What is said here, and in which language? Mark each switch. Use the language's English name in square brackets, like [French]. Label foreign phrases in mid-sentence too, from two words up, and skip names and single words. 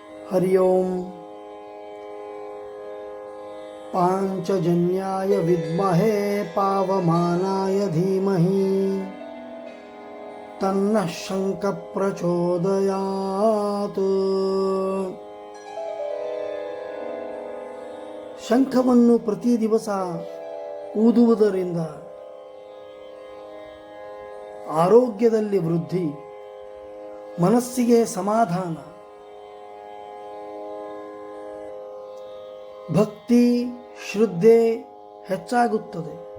[Sanskrit] हरि ओम पांचजन्याय विद्महे पावमानाय धीमहि तन्नः शंखः प्रचोदयात्. [Kannada] ಶಂಖವನ್ನು ಪ್ರತಿ ದಿವಸ ಊದುವುದರಿಂದ ಆರೋಗ್ಯದಲ್ಲಿ ವೃದ್ಧಿ, ಮನಸ್ಸಿಗೆ ಸಮಾಧಾನ, ಭಕ್ತಿ ಶ್ರದ್ಧೆ ಹೆಚ್ಚಾಗುತ್ತದೆ.